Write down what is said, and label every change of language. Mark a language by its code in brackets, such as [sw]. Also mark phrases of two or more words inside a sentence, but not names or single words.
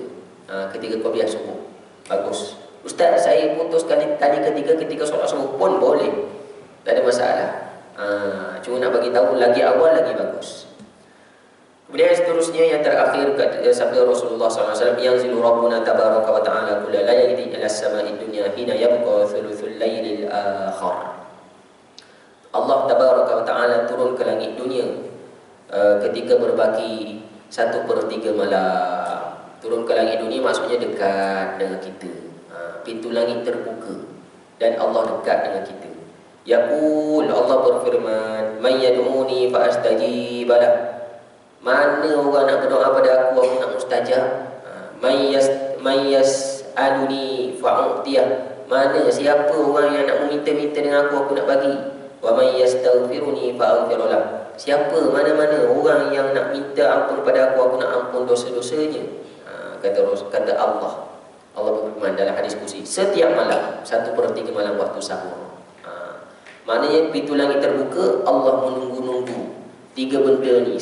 [ms] Ketika qabliyah subuh. Bagus. Ustaz, saya putus kali ketiga ketika solat subuh. Pun boleh. Tak ada masalah. Cuma nak bagi tahu lagi awal lagi bagus. Kemudian seterusnya yang terakhir sabda Rasulullah SAW, yang zilu [ar] ربنا تبارك وتعالى كل ليلة إلى السماء الدنيا حين يبقى ثلث الليل الآخر. [ms] Allah [ar] تبارك وتعالى [ms] turun ke langit dunia ketika berbaki 1/3 malam. Turun ke langit dunia maksudnya dekat dengan kita. Pintu langit terbuka dan Allah dekat dengan kita. Yaqul, Allah berfirman, [ar] "من يدعوني فأستجيب له." [ms] Mana orang nak berdoa pada aku nak mustajab. [ar] من يسألني فأعطيه. [ms] Mana siapa orang yang nak meminta-minta dengan aku nak bagi. [ar] ومن يستغفرني فأغفر له. [ms] Siapa mana-mana orang yang nak minta ampun pada aku nak ampun dosa-dosanya. Kata Allah. Allah berfirman dalam hadis kursi, setiap malam 1/3 malam waktu sahur. Maknanya pintu langit terbuka, Allah menunggu-nunggu 3 benda ni.